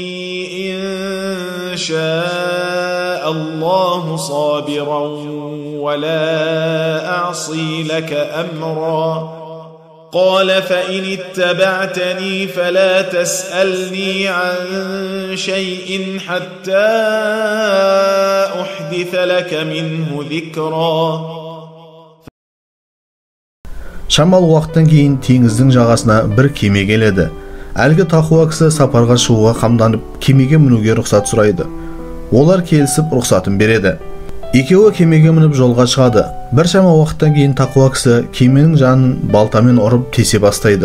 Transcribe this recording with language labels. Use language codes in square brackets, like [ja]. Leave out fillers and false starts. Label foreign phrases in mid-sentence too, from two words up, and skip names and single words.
[ar] إن شاء الله صابرا ولا أعصي لك أمرا قال فإن اتبعتني فلا تسألني عن شيء حتى أحدث لك منه ذكرا. [kk] Шамал уақыттан кейін теңіздің жағасына бір кеме келеді. Әлгі тақуа кісі сапарға шығуға қамданып, кемеге мінуге рұқсат сұрайды. Олар келісіп рұқсатын береді. Екеуі кемеге мініп жолға шығады. Бір шама уақыттан кейін тақуа кісі кеменің жанын балтамен ұрып тесе бастайды.